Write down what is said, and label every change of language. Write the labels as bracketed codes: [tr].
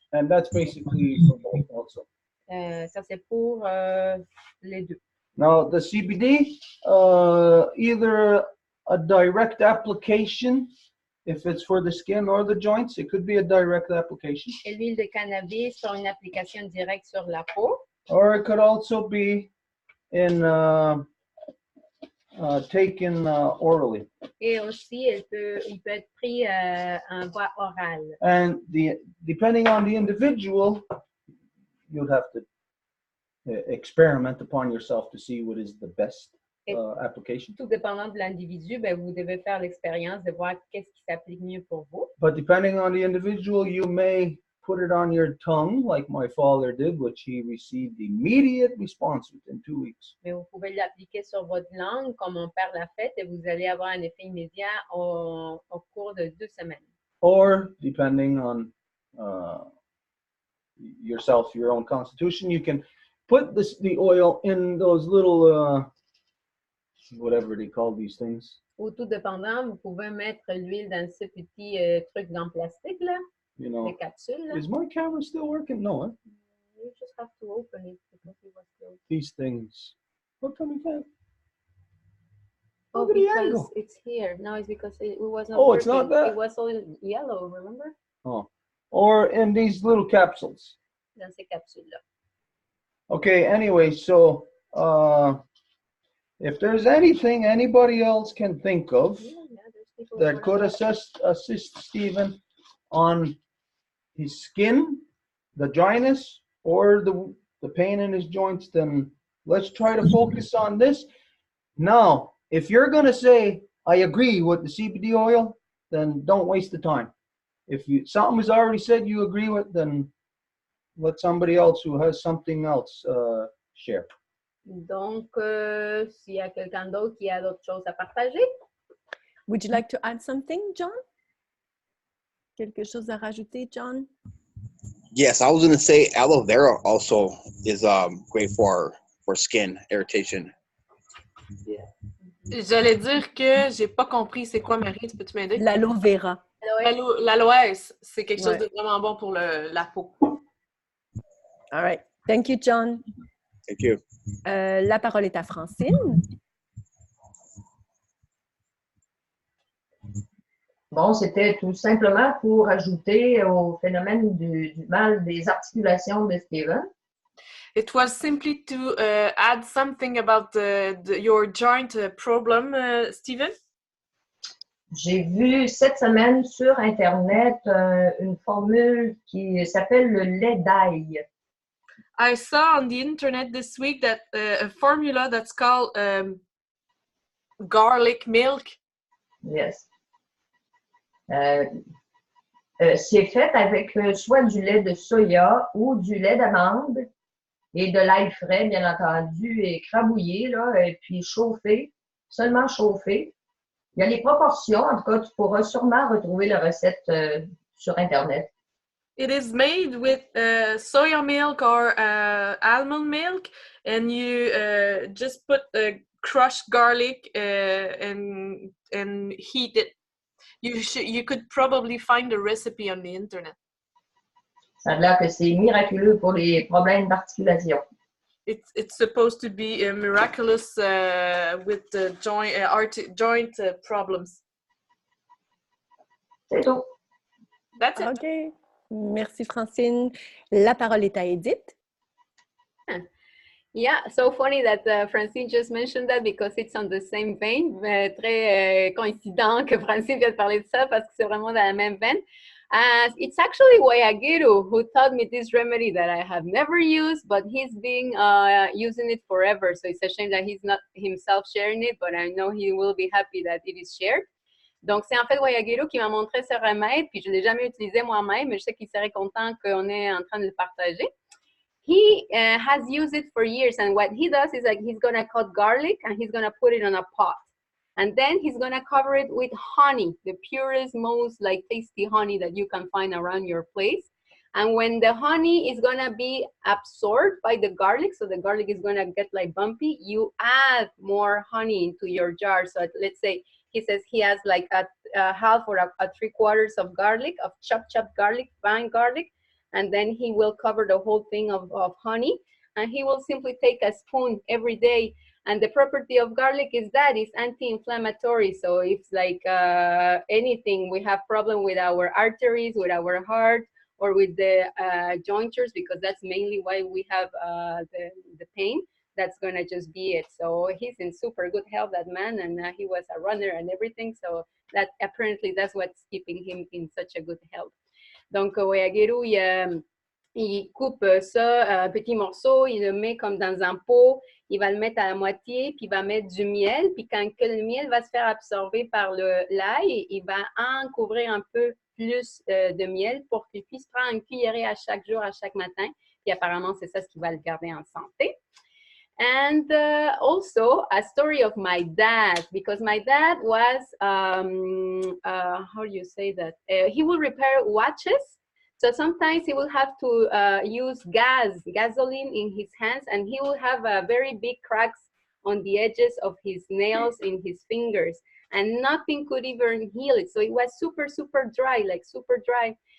[en] And that's basically for both also. [fr] Ça c'est pour les deux. [en] Now the CBD, either a direct application, if it's for the skin or the joints, it could be a direct application. [fr] Et l'huile de cannabis pour une application directe sur la peau. [en] Or it could also be in taken orally. [fr] Et aussi, il peut être pris en voie orale. [en] And depending on the individual, you'd have to experiment upon yourself to see what is the best application. [fr] Tout dépendant de l'individu, ben, vous devez faire l'expérience de voir qu'est-ce qui s'applique mieux pour vous. [en] But depending on the individual, you may put it on your tongue, like my father did, which he received immediate response within 2 weeks. [fr] Mais vous pouvez l'appliquer sur votre langue, comme mon père l'a fait, et vous allez avoir un effet immédiat au cours de 2 semaines. [en] Or, depending on yourself, your own constitution, you can put the oil in those little, whatever they call these things. [fr] Ou tout dépendant, vous pouvez mettre l'huile dans ce petit truc en plastique, là. [en] You know, [fr] les capsules. [en] Is my camera still working? No, huh? You just have to open it because it was closed. These things. How come you can't? Oh, Look at the angle. because it's here. No, it's because it was not Oh, working. it's not that? It was all yellow, remember? Oh. Or in these little capsules. [fr] Dans ces capsules-là. [en] Okay, anyway, so if there's anything anybody else can think of that could assist Stephen on his skin, the dryness, or the pain in his joints, then let's try to focus on this. Now, if you're going to say, I agree with the CBD oil, then don't waste the time. If something was already said you agree with, then let somebody else who has something else share. [fr] Donc, s'il y a quelqu'un d'autre qui a d'autres choses à partager. [en] Would you like to add something, John? [fr] quelque chose à rajouter, John? [en] Yes, I was going to say aloe vera also is great for skin irritation. [fr] J'allais dire que j'ai pas compris c'est quoi, Marie, peux-tu m'aider? L'aloe vera. L'aloès, c'est quelque chose Ouais. de vraiment bon pour la peau. [en] All right. Thank you, John. Thank you. [fr] La parole est à Francine. Bon, c'était tout simplement pour ajouter au phénomène du mal des articulations de Steven. [en] It was simply to add something about your joint problem, Steven. [fr] J'ai vu cette semaine sur Internet une formule qui s'appelle le lait d'ail. [en] I saw on the internet this week that a formula that's called garlic milk. Yes. [fr] C'est fait avec soit du lait de soya ou du lait d'amande et de l'ail frais, bien entendu, écrabouillé, là, et puis chauffé, seulement chauffé. Il y a les proportions, en tout cas, tu pourras sûrement retrouver la recette sur Internet. [en] It is made with soya milk or almond milk, and you just put crushed garlic and heat it. You could probably find a recipe on the internet. [fr] Ça a l'air que c'est miraculeux pour les problèmes d'articulation. [en] It's supposed to be miraculous with the joint problems. [fr] C'est tout. [en] That's it. [fr] OK. Merci, Francine. La parole est à Edith. [en] Yeah, so funny that Francine just mentioned that because it's on the same vein. [fr] Très coïncident que Francine vient de parler de ça parce que c'est vraiment dans la même veine. [en] It's actually Wayagiru who taught me this remedy that I have never used, but he's been using it forever. So it's a shame that he's not himself sharing it, but I know he will be happy that it is shared. [fr] Donc, c'est en fait Wayagiru qui m'a montré ce remède, puis je ne l'ai jamais utilisé moi-même, mais je sais qu'il serait content qu'on est en train de le partager. [en] He has used it for years, and what he does is like he's going to cut garlic and he's going to put it on a pot. And then he's going to cover it with honey, the purest, most like tasty honey that you can find around your place. And when the honey is going to be absorbed by the garlic, so the garlic is going to get like bumpy, you add more honey into your jar. So let's say he says he has like a half or a 3/4 of garlic, of chopped garlic, fine garlic. And then he will cover the whole thing of honey. And he will simply take a spoon every day. And the property of garlic is that it's anti-inflammatory. So if like anything, we have problem with our arteries, with our heart, or with the jointures, because that's mainly why we have the pain. That's gonna just be it. So he's in super good health, that man, and he was a runner and everything. So that apparently that's what's keeping him in such a good health. [fr] Donc Wayagiru, il coupe ça petits morceaux, il le met comme dans un pot, il va le mettre à la moitié, puis il va mettre du miel, puis quand le miel va se faire absorber par l'ail, il va en couvrir un peu plus de miel pour qu'il puisse prendre une cuillerée à chaque jour, à chaque matin, puis apparemment c'est ça ce qui va le garder en santé. [en] And also a story of my dad, because my dad was, how do you say that? He will repair watches. So sometimes he will have to use gasoline in his hands, and he will have very big cracks on the edges of his nails in his fingers, and nothing could even heal it. So it was super, super dry, like super dry.